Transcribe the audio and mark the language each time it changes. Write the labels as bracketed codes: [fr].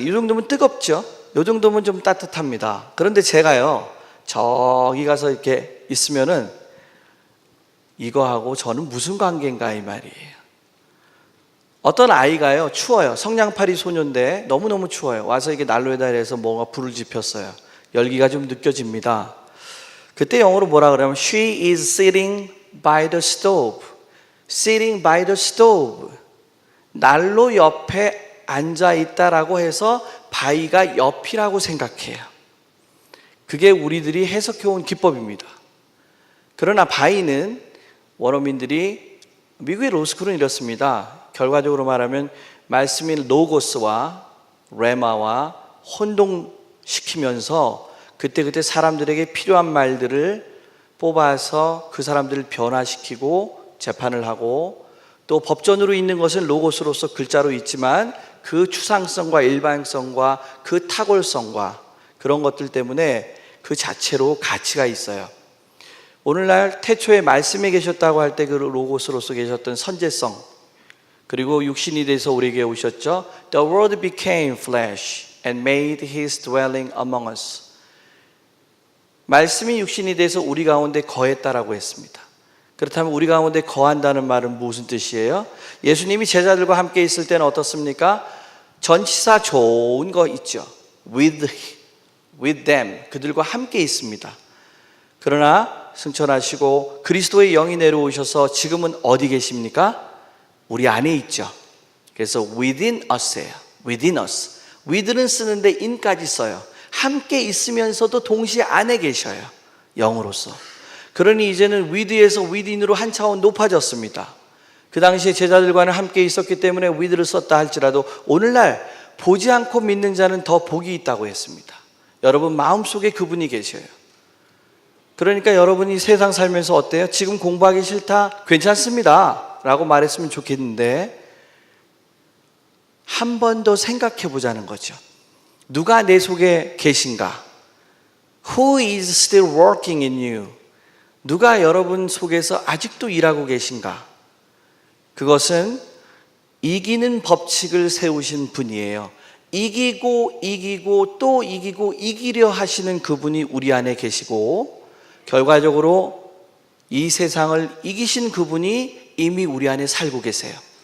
[ko] 이 정도면 뜨겁죠? 이 정도면 좀 따뜻합니다. 그런데 제가요, 저기 가서 이렇게 있으면은 이거하고 저는 무슨 관계인가 이 말이에요. 어떤 아이가요, 추워요. 성냥팔이 소년데 너무너무 추워요. 와서 이게 난로에다 해서 뭔가 불을 지폈어요. 열기가 좀 느껴집니다. 그때 영어로 뭐라 그러냐면 [en] She is sitting by the stove. Sitting by the stove. [ko] 난로 옆에 앉아 있다라고 해서 바위가 옆이라고 생각해요. 그게 우리들이 해석해온 기법입니다. 그러나 바위는 원어민들이, 미국의 로스쿨은 이렇습니다. 결과적으로 말하면 말씀인 로고스와 레마와 혼동시키면서 그때그때 사람들에게 필요한 말들을 뽑아서 그 사람들을 변화시키고 재판을 하고, 또 법전으로 있는 것은 로고스로서 글자로 있지만 그 추상성과 일반성과 그 탁월성과 그런 것들 때문에 그 자체로 가치가 있어요. 오늘날 태초에 말씀에 계셨다고 할 때 그 로고스로서 계셨던 선제성, 그리고 육신이 돼서 우리에게 오셨죠. [en] The Word became flesh and made His dwelling among us. [ko] 말씀이 육신이 돼서 우리 가운데 거했다라고 했습니다. 그렇다면 우리 가운데 거한다는 말은 무슨 뜻이에요? 예수님이 제자들과 함께 있을 때는 어떻습니까? 전치사 좋은 거 있죠. [en] With them. [ko] 그들과 함께 있습니다. 그러나 승천하시고 그리스도의 영이 내려오셔서 지금은 어디 계십니까? 우리 안에 있죠. 그래서 within us예요. [en] within us. [ko] with는 쓰는데 in까지 써요. 함께 있으면서도 동시에 안에 계셔요. 영으로서. 그러니 이제는 with에서 within으로 한 차원 높아졌습니다. 그 당시에 제자들과는 함께 있었기 때문에 with를 썼다 할지라도 오늘날 보지 않고 믿는 자는 더 복이 있다고 했습니다. 여러분 마음속에 그분이 계셔요. 그러니까 여러분이 세상 살면서 어때요? 지금 공부하기 싫다? 괜찮습니다 라고 말했으면 좋겠는데 한 번 더 생각해 보자는 거죠. 누가 내 속에 계신가? [en] Who is still working in you? [ko] 누가 여러분 속에서 아직도 일하고 계신가? 그것은 이기는 법칙을 세우신 분이에요. 이기고 또 이기고 이기려 하시는 그분이 우리 안에 계시고, 결과적으로 이 세상을 이기신 그분이 이미 우리 안에 살고 계세요.